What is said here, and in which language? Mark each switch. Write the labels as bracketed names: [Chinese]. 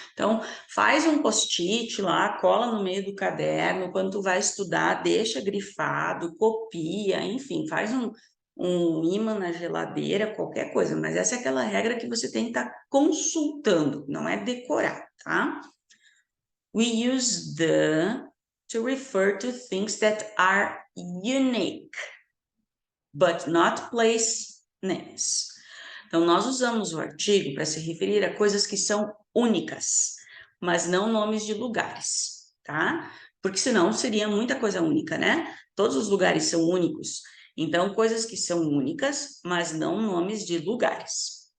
[Portuguese] Então, faz um post-it lá, cola no meio do caderno, quando tu vai estudar, deixa grifado, copia, enfim, faz um ímã na geladeira, qualquer coisa, mas essa é aquela regra que você tem que estar consultando, não é decorar, tá? [English] We use the to refer to things that are unique, but not place names. [Portuguese] Então, nós usamos o artigo para se referir a coisas que são únicas, mas não nomes de lugares, tá? Porque senão seria muita coisa única, né? Todos os lugares são únicos. Então, coisas que são únicas, mas não nomes de lugares.